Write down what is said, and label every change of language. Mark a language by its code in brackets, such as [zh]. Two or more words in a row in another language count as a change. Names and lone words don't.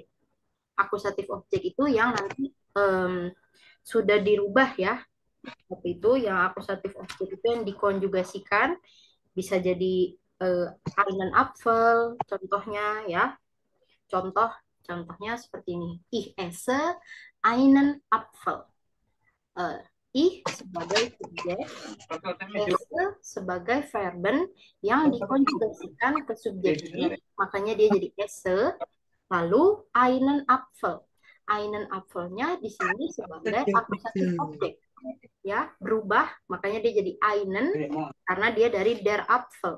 [id] Akusatif objek itu yang nanti sudah dirubah ya. Tapi itu yang akusatif objek itu yang dikonjugasikan bisa jadi [de] einen Apfel [id] contohnya ya. Contohnya seperti ini. [de] Ich esse einen Apfel. [id] Eh, ich sebagai subjek, esse sebagai verben yang dikonjugasikan ke subjek ini, makanya dia jadi esse. Lalu [de] einen Apfel. Einen Apfelnya [id] di sini sebagai akusatif objek. Ya, berubah, makanya dia jadi einen karena dia dari [de] der Apfel.